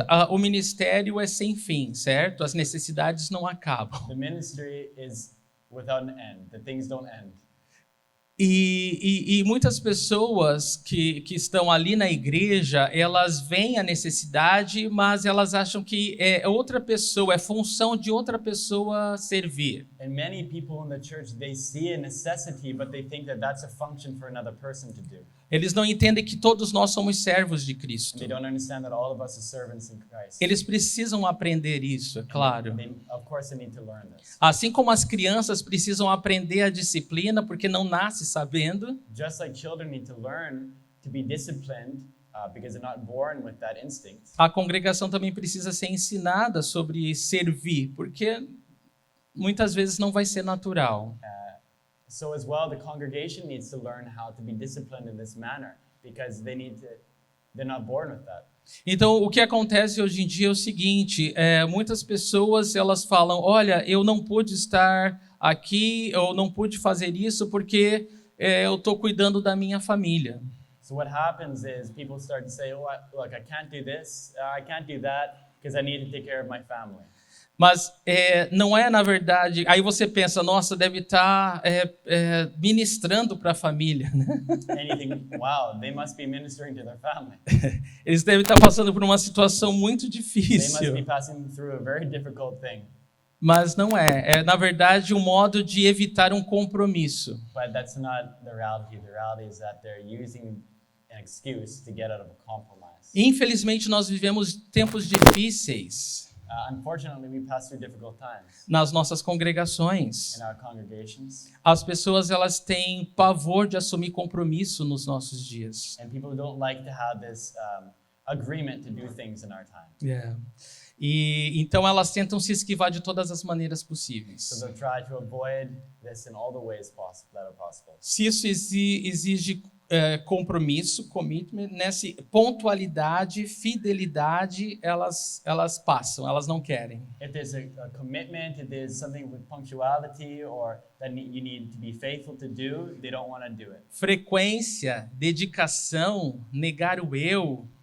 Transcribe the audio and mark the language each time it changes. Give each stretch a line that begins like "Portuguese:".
Portuguese: O ministério é sem fim, certo? As necessidades não acabam.
English: The ministry is without an end. The things don't end.
Portuguese: E muitas pessoas que estão ali na igreja, elas veem a necessidade, mas elas acham que é outra pessoa, é função de outra pessoa servir.
English: And many people in the church, they see a necessity, but they think that that's a function for another person to do.
Portuguese: Eles não entendem que todos nós somos servos de Cristo.
English: They don't understand that all of us are servants in Christ.
Portuguese: Eles precisam aprender isso, é claro.
English: Of course, they need to learn this.
Portuguese: Assim como as crianças precisam aprender a disciplina, porque não nasce sabendo,
English: Just like children need to learn to be disciplined because they're not born with that instinct.
Portuguese: a congregação também precisa ser ensinada sobre servir, porque muitas vezes não vai ser natural.
English: So as well, the congregation needs to learn how to be disciplined in this manner because they're not born with that.
Portuguese: Então, o que acontece hoje em dia é o seguinte, muitas pessoas elas falam, olha, eu não pude estar aqui, eu não pude fazer isso porque eu estou cuidando da minha família.
English: So what happens is people start to say, look, I can't do this, I can't do that because I need to take care of my family.
Portuguese: Mas não é, na verdade... Aí você pensa, nossa, deve estar ministrando para a família, né?
English: Anything, wow, they must be ministering to their family.
Portuguese: Eles devem estar passando por uma situação muito
English: They must
Portuguese: difícil.
English: be passing through a very difficult thing.
Portuguese: Mas não é. É, na verdade, um modo de evitar um compromisso.
English: But that's not the reality. The reality is that they're using an excuse to get out of a compromise.
Portuguese: Infelizmente, nós vivemos tempos difíceis
English: Unfortunately, we pass through difficult times
Portuguese: nas nossas congregações.
English: in our congregations,
Portuguese: As pessoas elas têm pavor de assumir compromisso nos nossos dias.
English: and people don't like to have this agreement to do things in our time.
Portuguese: E então elas tentam se esquivar de todas as maneiras possíveis.
English: So they'll try to avoid this in all the ways that are possible.
Portuguese: Se isso exige compromisso, commitment, pontualidade, fidelidade, elas passam, elas não querem.
English: If there's a commitment, if there's something with punctuality or that you need to be faithful to do, they don't want to do it.
Portuguese: Frequência, dedicação, negar o eu.